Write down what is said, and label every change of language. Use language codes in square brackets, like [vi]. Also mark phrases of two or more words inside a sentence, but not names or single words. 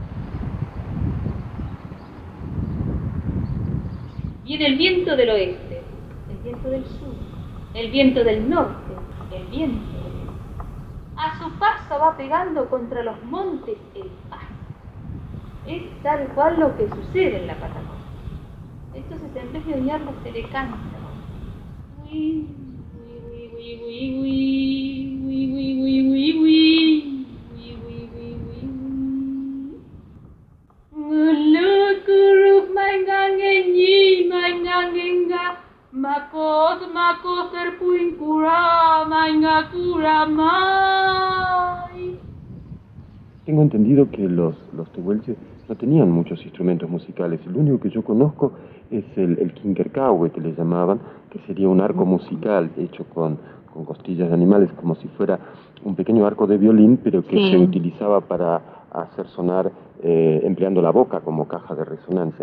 [es] Viene el viento del oeste, el viento del sur, el viento del norte, el viento. A su paso va pegando contra los montes el pasto. Es tal cual lo que sucede en la Patagonia. Entonces, en vez de odiarlo, se le canta. Uy, uy, uy, uy, uy, uy, uy, uy, uy, uy, uy, uy, uy, uy. Ngulukuruf maingangenyi maingangenga makos terpuinkura maingakura mai. Tengo entendido que los tehuelches no tenían muchos instrumentos musicales. El único que yo conozco es el quinquercahue, que le llamaban, que sería un arco musical hecho con costillas de animales, como si fuera un pequeño arco de violín, pero que se utilizaba para hacer sonar empleando la boca como caja de resonancia.